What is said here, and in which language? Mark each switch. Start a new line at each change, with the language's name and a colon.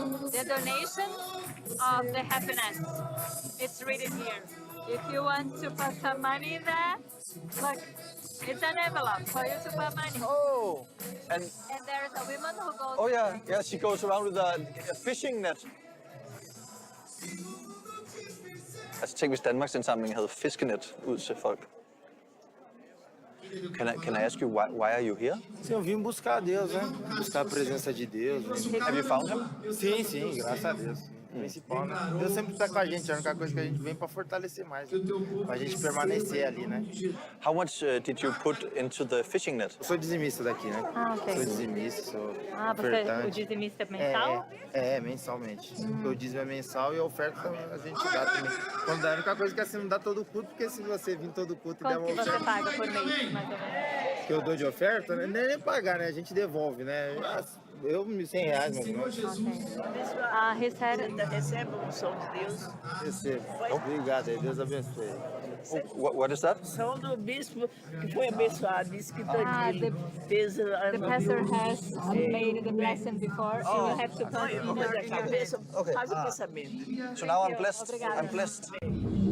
English: The donation of the happiness. It's written here. If you want to put some money in there, look, it's an envelope for you to put money. Oh, and there's a woman who goes. oh yeah, she goes around with a fishing net.
Danish: Altså tænk, hvis Danmarks indsamling havde fiskenet ud til folk.
English: Can I ask you why are you here?
Portuguese: Sim, eu vim buscar Deus, né? Buscar a presença de Deus.
English: Have you found him?
Portuguese: Sim, graças a Deus. Principal, né? Deus sempre está com a gente, a única coisa que a gente vem para fortalecer mais, né? Pra gente permanecer ali, né?
English: How much did you put into the fishing net?
Portuguese: Eu sou dizimista daqui, né?
English: Ah, ok.
Portuguese: Sou dizimista, sou Você, o ofertante. dizimista é mensal? Mensalmente. O dízimo é mensal e a oferta a gente dá também. Quando dá, a única coisa que é assim, não dá todo o culto, porque se você vir todo o culto e der Quanto que você oferta paga por mês, mais ou menos? que eu dou de oferta, né? Não é nem pagar, né? A gente devolve, né? Eu, R$100, mais ou menos.
English: He said,
Portuguese: Recebe a unção de Deus. Recebo. Obrigado, aí Deus abençoe.
English: What is that?
Portuguese: Unção do bispo que foi abençoado, disse que Tony fez
English: the pastor has made the blessing before, so you have to put in
Portuguese: a cabeça,
English: Okay.
Portuguese: faz o pensamento.
English: So now I'm blessed. I'm blessed.